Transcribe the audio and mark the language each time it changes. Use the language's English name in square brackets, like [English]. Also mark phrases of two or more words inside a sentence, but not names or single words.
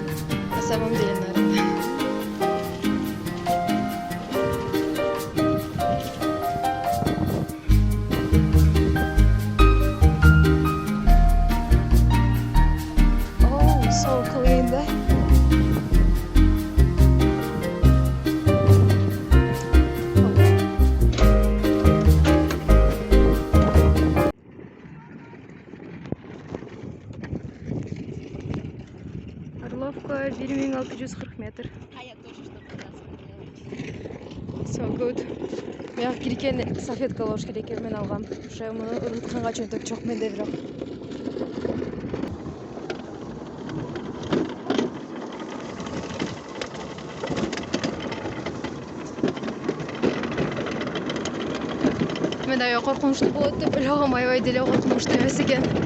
[Russian] На самом деле надо. [English] Oh, so clean, [Russian] да? [Kyrgyz] Орловка 1640 метр. [English] So good. [Kyrgyz] Мен киркен салфетка алыш керек, мен алгам. Ошо муну уnuтканга чөнтөк жок менде бирок. Мен аябай коркунучтуу болот деп ойлогом, аябай деле коркунучтуу эмес экен.